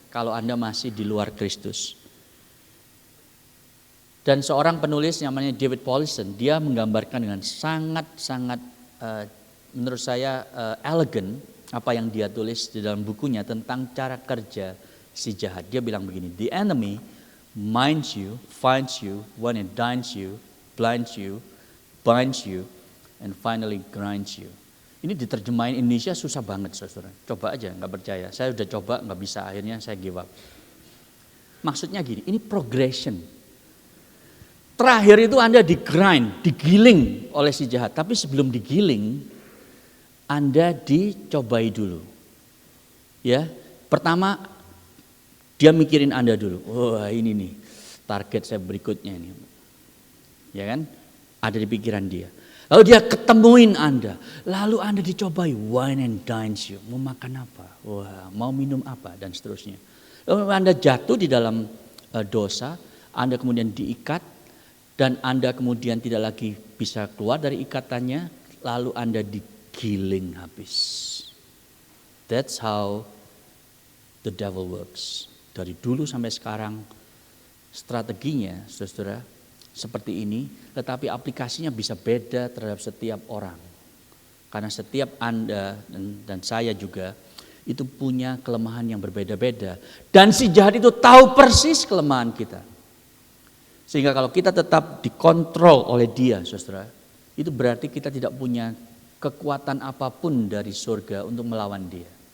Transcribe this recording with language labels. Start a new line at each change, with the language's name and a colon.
Indonesian: Kalau Anda masih di luar Kristus. Dan seorang penulis namanya David Paulison, dia menggambarkan dengan sangat-sangat menurut saya elegan apa yang dia tulis di dalam bukunya tentang cara kerja si jahat. Dia bilang begini,
English: the enemy minds you, finds you, when it dines you, blinds you, binds you, and finally grinds you.
Indonesian: Ini diterjemahin Indonesia susah banget saudara. Coba aja, nggak percaya. Saya udah coba, nggak bisa. Akhirnya saya
English: give up.
Indonesian: Maksudnya gini, ini progression. Terakhir itu Anda digrind, digiling oleh si jahat. Tapi sebelum digiling, Anda dicobai dulu. Ya, pertama dia mikirin Anda dulu. Wah, ini nih target saya berikutnya ini. Ya kan? Ada di pikiran dia. Lalu dia ketemuin Anda. Lalu Anda dicobai,
English: wine and dines you.
Indonesian: Mau makan apa? Wah, mau minum apa? Dan seterusnya. Lalu Anda jatuh di dalam dosa. Anda kemudian diikat. Dan Anda kemudian tidak lagi bisa keluar dari ikatannya. Lalu Anda digiling habis.
English: That's how the devil works.
Indonesian: Dari dulu sampai sekarang strateginya saudara seperti ini, tetapi aplikasinya bisa beda terhadap setiap orang. Karena setiap Anda dan saya juga itu punya kelemahan yang berbeda-beda. Dan si jahat itu tahu persis kelemahan kita. Sehingga kalau kita tetap dikontrol oleh dia, saudara, itu berarti kita tidak punya kekuatan apapun dari surga untuk melawan dia.